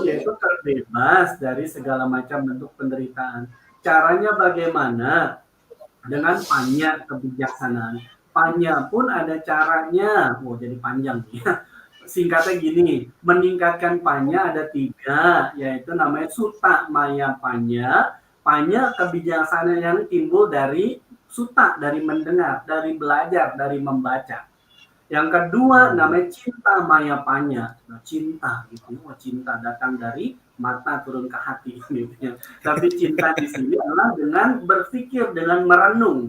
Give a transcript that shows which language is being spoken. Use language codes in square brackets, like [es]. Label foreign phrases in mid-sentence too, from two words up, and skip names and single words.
[id] Yaitu terbebas dari segala macam bentuk penderitaan. Caranya bagaimana? Dengan panya kebijaksanaan. Panya pun ada caranya. Jadi panjang ya. Singkatnya gini, meningkatkan panya ada 3, yaitu namanya [pi] sutta maya panya. [id] Panya kebijaksanaan yang timbul dari sutta, dari mendengar, dari belajar, dari membaca. Yang kedua namanya [pi] cinta maya panya. [id] Nah, cinta gitu. Cinta datang dari mata turun ke hati gitu ya. Tapi cinta di sini adalah dengan berpikir, dengan merenung.